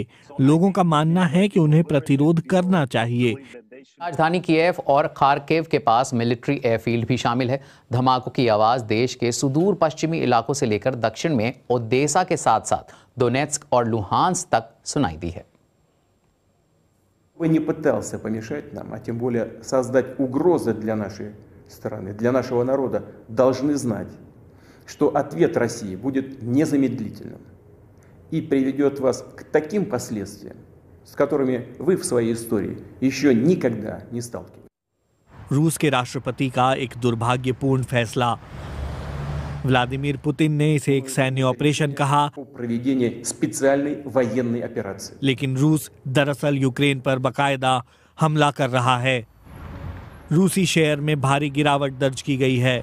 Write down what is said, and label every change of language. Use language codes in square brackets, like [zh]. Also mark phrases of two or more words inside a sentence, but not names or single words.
[hi] लोगों का मानना है कि उन्हें प्रतिरोध करना चाहिए। राजधानी कीव और खार्किव के पास [en] military airfield [hi] भी शामिल है। धमाकों की आवाज देश के सुदूर पश्चिमी इलाकों से लेकर दक्षिण में ओडेसा के साथ साथ दोनेत्स्क और लुहांस्क तक सुनाई दी है। [ru] Вы не пытался помешать нам, а тем более создать угрозы для нашей страны, для нашего народа, должны знать, что ответ России будет незамедлительным и приведет вас к таким последствиям, с которыми вы в своей истории еще никогда не сталкивались. [hi] रूस के राष्ट्रपति का एक दुर्भाग्यपूर्ण फैसला। व्लादिमीर पुतिन ने इसे एक सैन्य ऑपरेशन कहा, लेकिन रूस दरअसल यूक्रेन पर बाकायदा हमला कर रहा है। रूसी शेयर में भारी गिरावट दर्ज की गई है।